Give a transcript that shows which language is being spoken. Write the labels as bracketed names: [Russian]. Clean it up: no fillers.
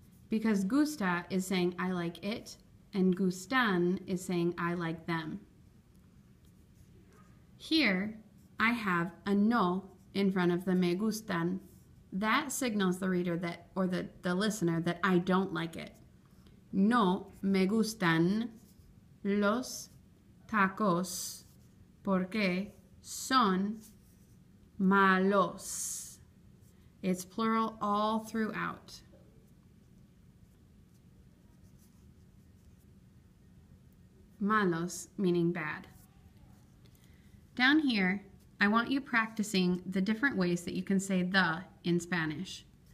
[English] Because gusta is saying I like it, and gustan is saying I like them. Here, I have a no in front of the [Spanish] me gustan. [English] That signals the reader that, or the listener, that I don't like it. [Spanish] No me gustan los tacos porque son malos. [English] It's plural all throughout. Malos meaning bad. Down here, I want you practicing the different ways that you can say the in Spanish.